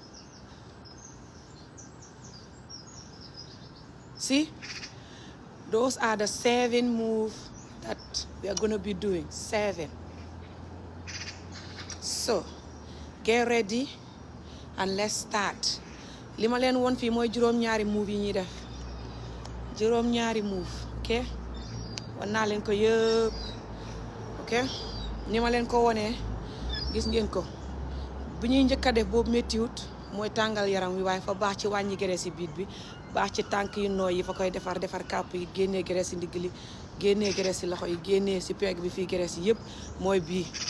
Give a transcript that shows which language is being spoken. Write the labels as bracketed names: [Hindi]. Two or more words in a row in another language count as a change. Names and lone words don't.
[English] See? Those are the 7 moves that we are going to be doing. 7. So, get ready. and let's start. [Wolof] li ma leen woon fii mooy juróom-ñaari move yi ñuy def juróom-ñaari move ok wan naa leen ko yëpp ok ni ma leen ko wonee gis ngeen ko bu ñuy njëkk a def boobu méttiwut mooy tàngal yaram wi waaye fa baax ci wàññi graisse yi biit bi baax ci tànk yu nooy yi fa koy defar kàpp yi génnee graisse yi ndigg li génnee graisse yi loxo yi génnee si pegg bi fii graisse yi yëpp mooy bii